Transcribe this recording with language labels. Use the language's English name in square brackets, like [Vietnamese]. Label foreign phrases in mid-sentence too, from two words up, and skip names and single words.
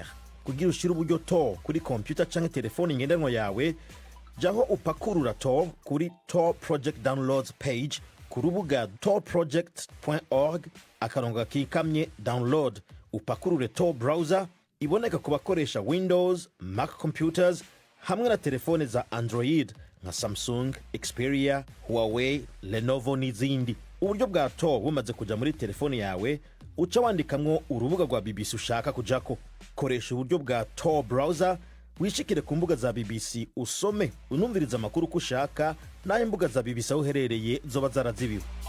[Rundi] Kugira ushire uburyo Tor kuri computer cyangwa telefone ngendanwa yawe, jaho upakurura Tor kuri Tor Project Downloads page ku rubuga torproject.org, akarongo kikamye download. Upakurure Tor browser, iboneka ku bakoresha Windows, Mac computers hamwe na telefone za Android nka Samsung, Xperia, Huawei, Lenovo n'izindi. Uburyo bwa Tor bumaze kuja muri telefone yawe, uca wandikamwo urubuga rwa BBC ushaka kujako. Koresha uburyo bwa Tor browser, wishikire ku mbuga za BBC usome unumviriza amakuru uko ushaka, n'ayo mbuga za BBC aho uherereye zoba zarazibiwe.